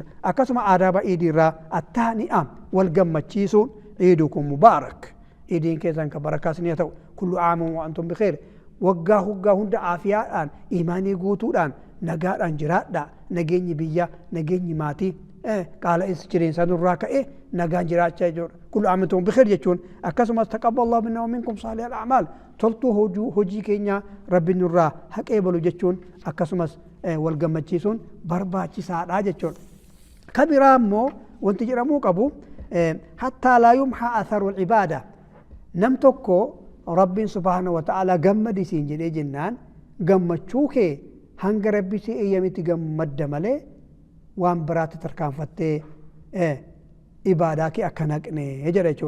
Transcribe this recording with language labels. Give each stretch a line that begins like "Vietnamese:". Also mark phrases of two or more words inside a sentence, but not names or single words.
Oromo: Akkasuma aadaaba ciidiirraa attaani'a wal gammachiisuun
Arabic: عيدكم مبارك
Oromo: ciidiin keessan kan barakaas ni ta'u
Arabic: كل عام وأنتم بخير
Oromo: waggaa hunda aafiyaadhaan imaanii guutuudhaan nagaadhaan jiraadha nageenyi biyya nageenyi maatii qaala jireensa nurraa ka'e nagaan jiraachaa jechuudha.
Arabic: كل عام وأنتم بخير
Oromo: jechuun akkasumas
Arabic: تقبل الله منا ومنكم صالح الأعمال
Oromo: toltuu hojii keenya rabbi nurraa haqee balu jechuun akkasumas wal gammachiisuun barbaachisaadha jechuudha. Kabiraa immoo wanti jedhamuu qabu
Arabic: حتى لا يمحى أثر العبادة
Oromo: nam tokko rabbiin
Arabic: سبحانه وتعالى
Oromo: gammadisiin jedhee jennaan gammachuu kee hanga rabbi si eeyyamitti gammadda malee waan biraatti tarkaanfattee ibaadaa kee akka naqne jedha jechuudha.